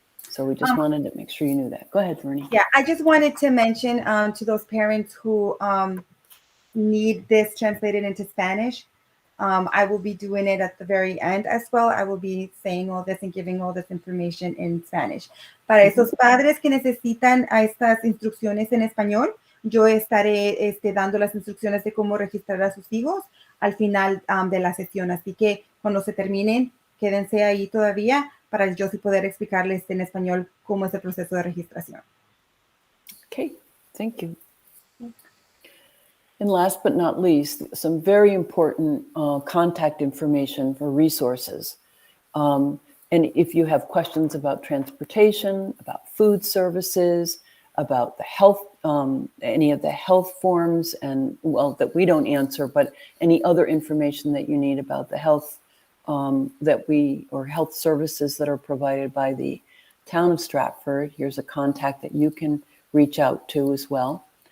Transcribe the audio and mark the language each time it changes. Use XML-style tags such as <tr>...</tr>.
<en>So we just wanted to make sure you knew that. Go ahead, Vernie. Yeah, I just wanted to mention to those parents who need this translated into Spanish, I will be doing it at the very end as well. I will be saying all this and giving all this information in Spanish.</en> <es>Para esos padres que necesitan a estas instrucciones en español, yo estaré dando las instrucciones de cómo registrar a sus hijos al final de la sesión. Así que cuando se terminen, quédense ahí todavía para yo sí poder explicarles en español cómo es el proceso de registración.</es> <en>Okay, thank you. And last but not least, some very important contact information for resources. And if you have questions about transportation, about food services, about the health, any of the health forms, and well, that we don't answer, but any other information that you need about the health or health services that are provided by the town of Stratford, here's a contact that you can reach out to as well.</en>